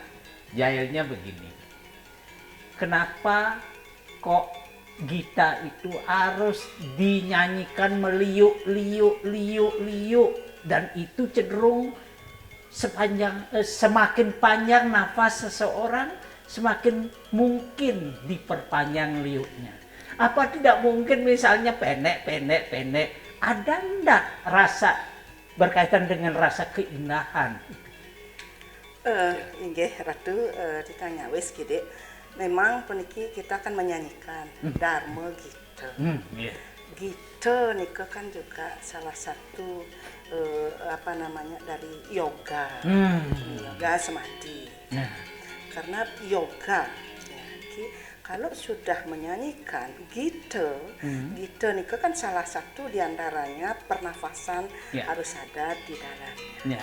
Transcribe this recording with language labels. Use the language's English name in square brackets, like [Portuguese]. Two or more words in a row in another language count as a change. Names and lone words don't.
[Indonesian] Jahilnya begini, kenapa kok Gita itu harus dinyanyikan meliuk-liuk, dan itu cenderung semakin panjang nafas seseorang, semakin mungkin diperpanjang liuknya. Apa tidak mungkin misalnya pendek? Ada enggak rasa berkaitan dengan rasa keindahan? Inggih Ratu ditanya [Javanese] wis gede. [Indonesian] Memang peniki kita akan menyanyikan Dharma Gita. Iya. Gita nika kan juga salah satu dari yoga. Yoga samadhi. Nah. Karena yoga ya, kalau sudah menyanyikan Gita, Gita nika kan salah satu diantaranya pernafasan harus ada di dalamnya.